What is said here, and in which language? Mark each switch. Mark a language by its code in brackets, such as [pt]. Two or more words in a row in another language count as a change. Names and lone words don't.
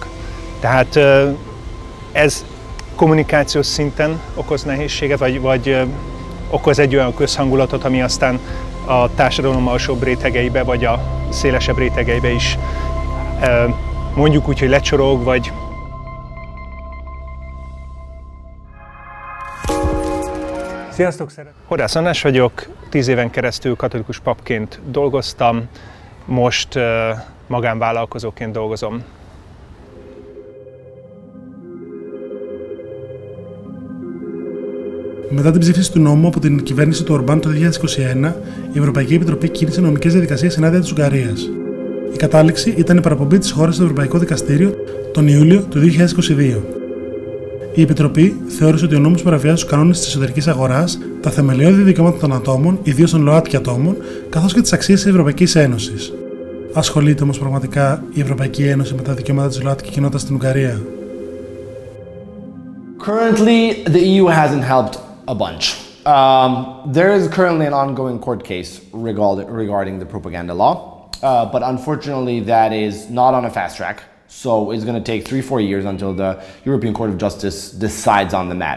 [hu] Tehát ez kommunikációs szinten okoz nehézséget, vagy okoz egy olyan közhangulatot, ami aztán a társadalom alsóbb rétegeibe, vagy a szélesebb rétegeibe is mondjuk úgy, hogy lecsorog, vagy... Sziasztok! Horrász András vagyok, 10 éven keresztül katolikus papként dolgoztam, most magánvállalkozóként dolgozom. [el] Μετά την ψήφιση του νόμου από την κυβέρνηση του Ορμπάν το 2021, η Ευρωπαϊκή Επιτροπή κίνησε νομικές διαδικασίες ενάντια της Ουγγαρίας. Η κατάληξη ήταν η παραπομπή της χώρας στο Ευρωπαϊκό Δικαστήριο τον Ιούλιο του 2022. Η Επιτροπή θεώρησε ότι ο νόμος παραβιάζει τους κανόνες της εσωτερικής αγοράς, τα θεμελιώδη δικαιώματα των ατόμων, ιδίως των ΛΟΑΤΚΙ ατόμων, καθώς και τις αξίες της Ευρωπαϊκής Ένωσης. Ασχολείται όμως πραγματικά η Ευρωπαϊκή Ένωση με τα δικαιώματα της ΛΟΑΤΚΙ κοινότητας στην Ουγγαρία? [en] Currently, the EU hasn't helped a bunch. There is currently an ongoing court case regarding the propaganda law, but unfortunately that is not on a fast track. So it's going to take 3-4 years until the European Court of Justice decides on the matter.